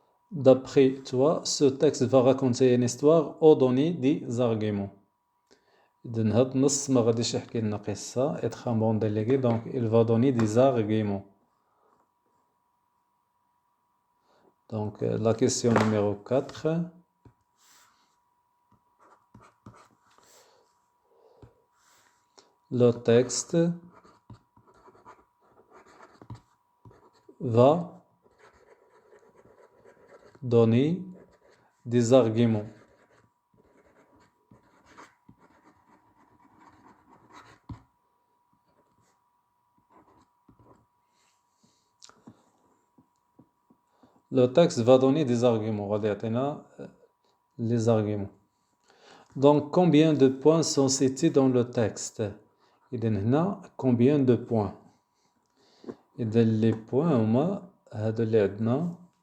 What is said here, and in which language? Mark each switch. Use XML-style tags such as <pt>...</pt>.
<fr>D'après toi, ce texte va raconter une histoire ou donner des arguments.</fr> <ar>إذن هاد النص ما غاديش يحكي لنا قصة.</ar> <fr>être un bon délégué donc il va donner des arguments. Donc la question numéro 4. Le texte va donner des arguments. Le texte va donner des arguments.</fr> <ar>غادي يعطينا</ar> <fr>les arguments. Donc, combien de points sont cités dans le texte?</fr> <ar>إذا هنا</ar> <fr>combien de points؟</fr> <ar>إذا les points هما هادو اللي عندنا.</ar>